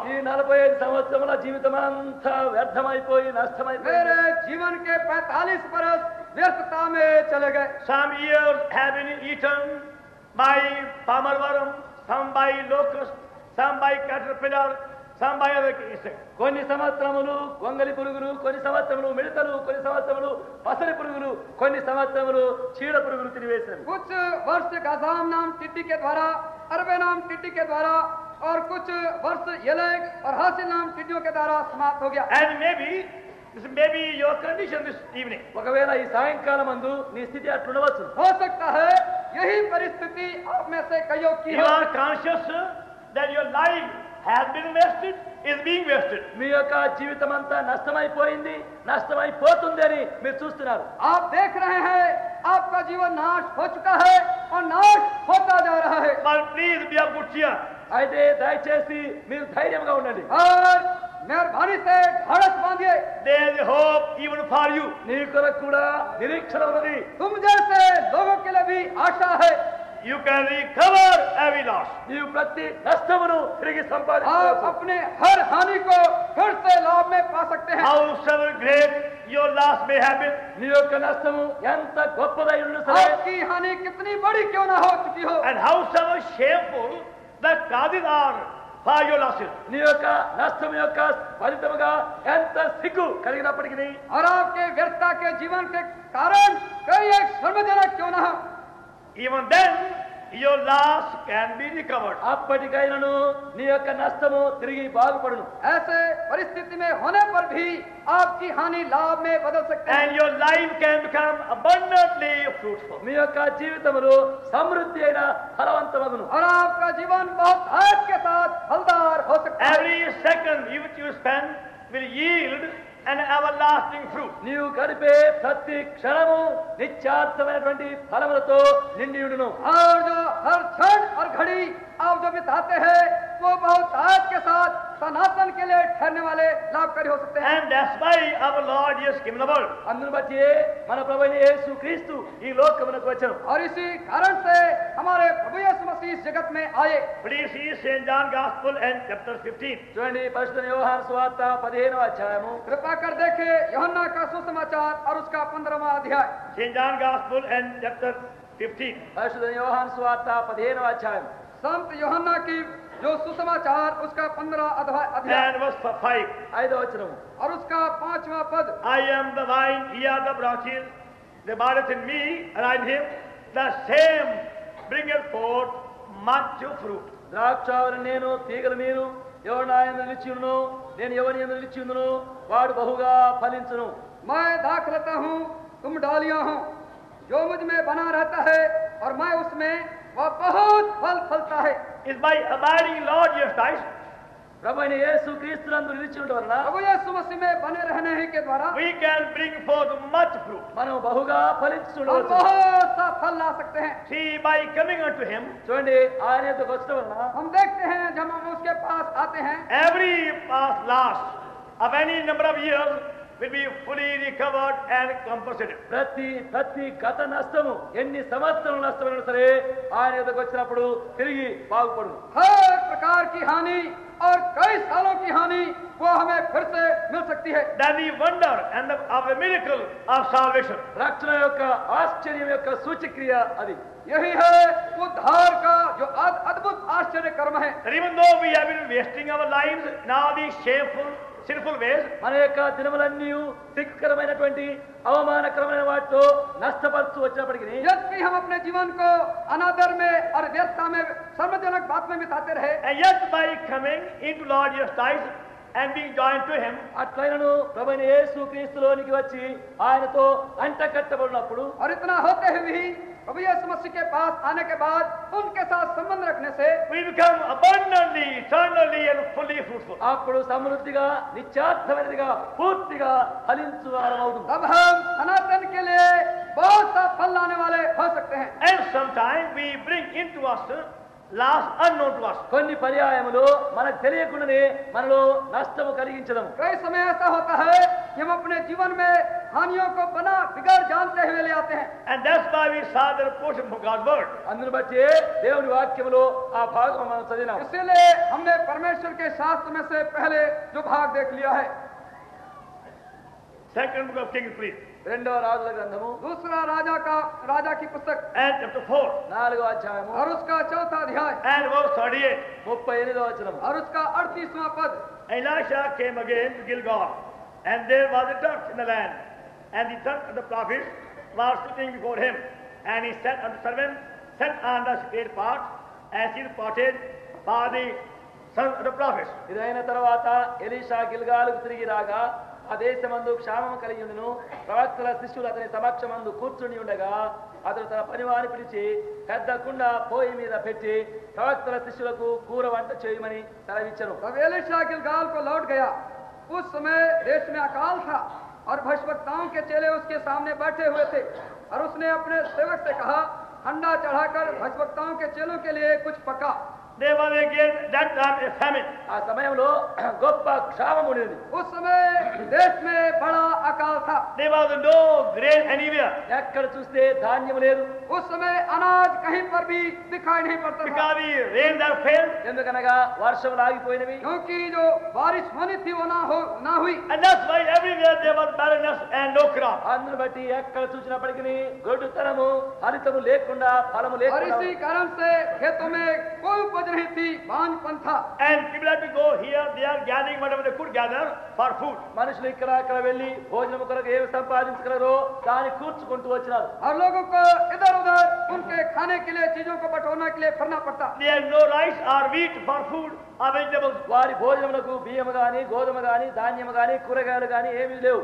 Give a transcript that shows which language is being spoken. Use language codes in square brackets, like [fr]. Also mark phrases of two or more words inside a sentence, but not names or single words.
[te] ఈ 45 సంవత్సరముల జీవితం అంతా వ్యర్థమైపోయి నష్టమైపోయింది. [hi] मेरे जीवन के 45 बरस व्यर्थता में चले गए। [en] Some years have been eaten by palmer worm, some by locust, some by caterpillar, some by other insect. [te] కొన్ని సంవత్సరములు గొంగలి పురుగులు, కొన్ని సంవత్సరములు మిడతలు, కొన్ని సంవత్సరములు పసరి పురుగులు, కొన్ని సంవత్సరములు చీడ పురుగులు తినివేశారు. [hi] कुछ वर्ष गाजाम नाम टिड्डी के द्वारा, अरबे नाम टिड्डी के द्वारा और कुछ वर्ष येलेक और हासिल नाम टिड्डियों के द्वारा समाप्त हो गया। [en] And maybe this may be your condition this evening. [te] ఒకవేళ ఈ సాయంకాలం అందు నీ స్థితి అట్లుండవచ్చు. [hi] हो सकता है यही परिस्थिति आप में से कईयों की [en] You [hi] हो। [en] are conscious that your life has been wasted, is being wasted. [te] మీ యొక్క జీవితం అంతా నష్టమైపోయింది, నష్టమైపోతుంది అని మీరు చూస్తున్నారు. [hi] आप देख रहे हैं आपका जीवन नाश हो चुका है और नाश होता जा रहा है। [en] But please be of good cheer. [te] అయితే దయచేసి మీరు ధైర్యంగా ఉండండి. [hi] और मेहरबानी से ढाढ़स बांधिए। [en] There is a hope even for you. [te] నీ కొరకు కూడా నిరీక్షణ ఉన్నది. [hi] तुम जैसे लोगों के लिए भी आशा है। [en] You can recover every loss. [te] నీవు ప్రతి నష్టమును తిరిగి [hi] आप [te] సంపాదించవచ్చు. [hi] अपने हर हानि को फिर से लाभ में पा सकते हैं। [en] Howsoever great your loss may have been, [te] నీ యొక్క నష్టము ఎంత గొప్పదై ఉన్నా సరే, [hi] आपकी हानि कितनी बड़ी क्यों ना हो चुकी हो, [en] and howsoever shameful the causes are for your losses, [te] నీ యొక్క నష్టం యొక్క ఫలితముగా ఎంత సిగ్గు కలిగినప్పటికీ, [hi] और आपके व्यर्थता के जीवन के कारण कई एक शर्मजनक क्यों ना हो, [en] even then your loss can be recovered. [te] అప్పటికైనను నీ యొక్క నష్టము తిరిగి బాగుపడును. [hi] ऐसे परिस्थिति में होने पर भी आपकी हानि लाभ में बदल सकते हैं। [en] And your life can become abundantly fruitful. [te] మీ యొక్క జీవితములో సమృద్ధి అయిన ఫలవంతమగును. [hi] और आपका जीवन बहुत आज के साथ फलदार हो सकता है। [en] Every second which you spend will yield an everlasting fruit. [te] నీవు గడిపే ప్రతి క్షణము నిత్యార్థమైనటువంటి ఫలములతో నిండి ఉండును. [hi] और जो हर क्षण और घड़ी आप जो बिताते हैं वो बहुत आज के साथ सनातन के लिए ठहरने वाले लाभकारी हो सकते हैं। [en] And that's why our Lord Jesus came in the world. [te] అందును బట్టి మన ప్రభువైన యేసు క్రీస్తు ఈ లోకమునకు వచ్చెను. [hi] और इसी कारण से हमारे प्रभु यीशु मसीह इस जगत में आए। [en] Please see St. John Gospel and chapter 15. [te] చూడండి పరిశుద్ధ యోహాను సువార్త 15వ అధ్యాయము. [hi] कृपा कर देखे यूहन्ना का सुसमाचार और उसका 15वां अध्याय। [en] St. John Gospel and chapter 15. [te] పరిశుద్ధ యోహాను సువార్త 15వ అధ్యాయం. [hi] संत यूहन्ना की जो सुसमाचार उसका 15 अध्याय [en] And verse 5. [te] 5వ వచనము. [hi] और उसका 5वां पद। [en] I am the vine, ye are the branches. They abideth in me, and I in him. The same bringeth forth much fruit. [te] ద్రాక్షావళి నేను, తీగలు మీరు. ఎవరు నా యందు నిలిచి ఉండును, నేను ఎవరి యందు నిలిచి ఉండును, వాడు బహుగా ఫలించును. [hi] मैं दाखलता हूँ, तुम डालियां हो, जो मुझ में बना रहता है और मैं उसमें, वह बहुत फल फलता है। [en] Is by abiding Lord Jesus Christ, [te] ప్రభువైన యేసు క్రీస్తునందు నిలిచి ఉండడం వలన [hi] प्रभु यीशु मसीह में बने रहने ही के द्वारा [en] we can bring forth much fruit. [te] మనం బహుగా [hi] हम [te] ఫలించుండవచ్చు. [hi] बहुत सा फल ला सकते हैं। [en] See, by coming unto him, [te] చూడండి ఆయన యొద్దకు వచ్చడం వలన [hi] हम देखते हैं जब हम उसके पास आते हैं, [en] every past loss of any number of years will be fully recovered and compensated. [te] ప్రతి గత నష్టము ఎన్ని సంవత్సరాల నష్టమైనా సరే ఆయన యొద్దకు వచ్చినప్పుడు తిరిగి బాగుపడును. [hi] हर प्रकार की हानि और कई सालों की हानि वो हमें फिर से मिल सकती है। [en] That the wonder and of the miracle of salvation. [te] రక్షణ యొక్క ఆశ్చర్యం యొక్క సూచక్రియ అది. [hi] यही है उद्धार का जो अद्भुत आश्चर्य कर्म है। [en] And even though we have been wasting our lives in all these shameful, sinful ways, [te] మన యొక్క దినములన్నీ సిగ్గుకరమైనటువంటి అవమానకరమైన వాటితో నష్టపరుచు వచ్చినప్పటికీ [hi] यद्यपि हम अपने जीवन को अनादर में और व्यर्थता में सर्वजनक बात में बिताते रहे, [en] and yet by coming into Lord Jesus Christ and being joined to him, [te] అట్లైనను ప్రభువైన యేసు క్రీస్తులోనికి వచ్చి ఆయనతో అంటకట్టబడినప్పుడు [hi] और इतना होते हुए भी प्रभु यीशु मसीह के पास आने के बाद उनके साथ संबंध रखने से [en] we become abundantly, eternally and fully fruitful. [te] అప్పుడు సమృద్ధిగా నిత్యార్థమైనదిగా పూర్తిగా ఫలించు వారమవుతుంది. [hi] अब हम सनातन के लिए बहुत सा फल लाने वाले हो सकते हैं। [en] And sometimes we bring into us loss unknown to us. [te] కొన్ని పర్యాయములు మనకు తెలియకుండానే మనలో నష్టము కలిగించడము. [hi] कई समय ऐसा होता है कि हम अपने जीवन में हानियों को बना बिगड़ जानते हुए ले आते हैं। [en] And that's why we saw the portion from God's word. [te] అందును బట్టి దేవుని వాక్యములో ఆ భాగం మనం చదివినాం. [hi] इसीलिए हमने परमेश्वर के शास्त्र में से पहले जो भाग देख लिया है। [en] Second book of Kings, please. [te] రెండవ రాజుల గ్రంథము [hi] दूसरा राजा की पुस्तक [en] and chapter 4 [te] 4వ అధ్యాయము [hi] और उसका चौथा अध्याय [en] and verse 38. [te] 38వ వచనము. [hi] और उसका 38वां पद. [en] Elisha came again to Gilgal, and there was a Turk in the land, and the Turk of the prophet was sitting before him, and he said unto the servant, set on the secret part, and she departed for the son of the prophet. [te] ఇదైన తర్వాత ఎలీషా గిల్గాలుకు తిరిగి రాగా ఆ దేశమందు క్షామం కలిగి ఉండును. ప్రవక్తల శిష్యులు అతని సమక్షమందు కూర్చుని ఉండగా అతడు తన పనివాని పిలిచి పెద్ద కుండ పోయి మీద పెట్టి ప్రవక్తల శిష్యులకు కూర వంట చేయమని సెలవిచ్చెను. [hi] तब एलीशा गिलगाल को लौट गया. उस समय देश में अकाल था और भविष्यवक्ताओं के चेले उसके सामने बैठे हुए थे और उसने अपने सेवक से कहा, हंडा चढ़ाकर भविष्यवक्ताओं के चेलों के लिए कुछ पका. [en] There was again that time a famine. [te] ఆ సమయంలో గొప్ప క్షామం ఉండేది. [hi] उस समय देश में बड़ा अकाल था. [en] There was no grain anywhere [te] ఎక్కడ చూస్తే ధాన్యం లేదు. [hi] उस समय अनाज कहीं पर भी दिखाई नहीं पड़ता था. [en] because the rains are failed, [te] ఎందుకనగా వర్షములు ఆగిపోయినవి. [hi] क्योंकि जो बारिश होनी थी वो ना हुई. [en] and that's why everywhere there was barrenness and no crop. [te] అందును బట్టి ఎక్కడ చూసినప్పటికీ గొడ్డుతనము హరితము లేకుండా ఫలము [hi] और [te] లేకుండా [hi] इसी कारण से खेतों में कोई उपज नहीं थी, बांझपन था. [en] And people have to go here, they are gathering whatever they could gather for food. [te] మనుషులు ఇక్కడ అక్కడ వెళ్లి భోజనం కొరకు ఏమి సంపాదించగలరో దాన్ని కూర్చుకుంటూ వచ్చినారు. [hi] और लोगों को इधर उधर उनके खाने के लिए चीजों को बटोरने के लिए फिरना पड़ता. [en] There is no rice or wheat for food or vegetables. [te] వారి భోజనములకు బియ్యము గాని గోధుమ గాని ధాన్యము గాని కూరగాయలు గాని ఏమీ లేవు.